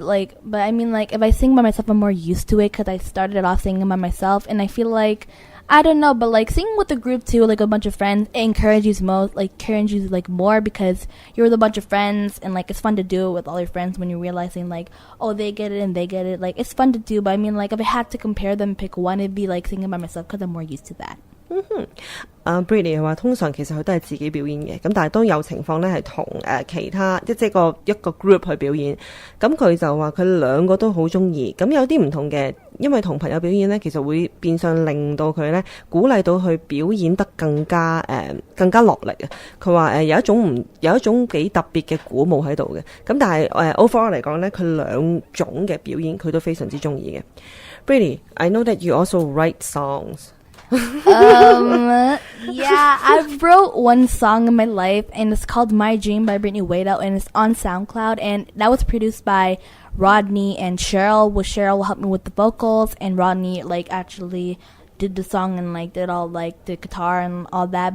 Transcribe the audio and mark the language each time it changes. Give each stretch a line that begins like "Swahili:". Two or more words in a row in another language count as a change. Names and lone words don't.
English: Like, but I mean, like if I sing by myself, I'm more used to it because I started off singing by myself, and I feel like I don't know, but like singing with a group too, like a bunch of friends, it encourages you more because you're with a bunch of friends, and like it's fun to do it with all your friends when you're realizing like, oh, they get it and they get it. Like it's fun to do, but I mean, like if I had to compare them, pick one, it'd be like singing by myself because I'm more used to that.
Cantonese: Britney 話通常其實佢都係自己表演嘅，咁但係當有情況咧係同其他即係一個 group 去表演，咁佢就話佢兩個都好中意，咁有啲唔同嘅，因為同朋友表演咧，其實會變相令到佢咧鼓勵到佢表演得更加落力啊！佢話有一種幾特別嘅鼓舞喺度嘅，咁但係overall 嚟講咧，佢兩種嘅表演佢都非常之中意嘅。
English: Britney, I know that you also write songs. Yeah, I wrote one song in my life, and it's called My Dream by Brittany Wadeout, and it's on SoundCloud, and that was produced by Rodney and Cheryl. Well, Cheryl helped me with the vocals, and Rodney, like, actually did the song and, like, did all, like, the guitar and all that.